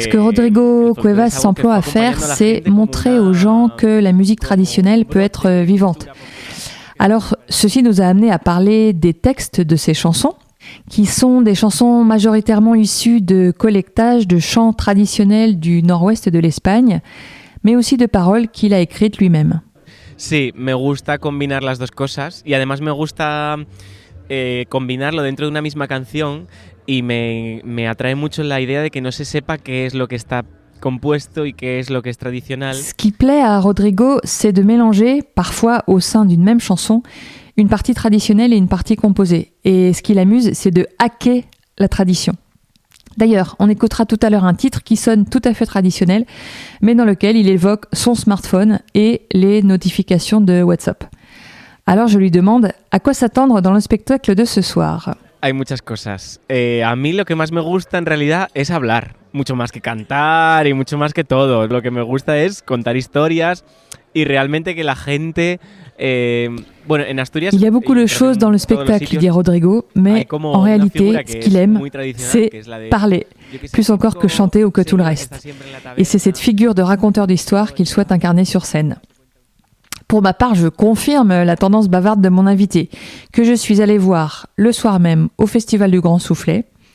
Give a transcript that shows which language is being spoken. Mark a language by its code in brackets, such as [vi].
[fr] Ce que Rodrigo Cuevas s'emploie à faire, c'est montrer aux gens que la musique traditionnelle peut être vivante. Alors, ceci nous a amené à parler des textes de ces chansons, qui sont des chansons majoritairement issues de collectages de chants traditionnels du nord-ouest de l'Espagne, mais aussi de paroles qu'il a écrites lui-même. [es] Sí, me gusta combinar las dos cosas y además me gusta combinarlo dentro de una misma canción y me atrae mucho la idea de que no se sepa qué es lo que está compuesto y qué es lo que es tradicional. [fr] Ce qui plaît à Rodrigo, c'est de mélanger, parfois au sein d'une même chanson, une partie traditionnelle et une partie composée. Et ce qui l'amuse, c'est de hacker la tradition. D'ailleurs, on écoutera tout à l'heure un titre qui sonne tout à fait traditionnel, mais dans lequel il évoque son smartphone et les notifications de WhatsApp. Alors je lui demande à quoi s'attendre dans le spectacle de ce soir. [es] Hay muchas cosas. A mí lo que más me gusta en realidad es hablar, mucho más que cantar y mucho más que todo. Lo que me gusta es contar historias y realmente que la gente... Bueno, en Asturias, [fr] il y a beaucoup de choses dans le spectacle, dit Rodrigo, mais en réalité, ce qu'il aime, c'est parler, plus encore que chanter ou que tout le reste. Et c'est cette figure de raconteur d'histoire qu'il souhaite incarner sur scène. Pour ma part, je confirme la tendance bavarde de mon invité, que je suis allée voir le soir même au Festival du Grand Soufflet.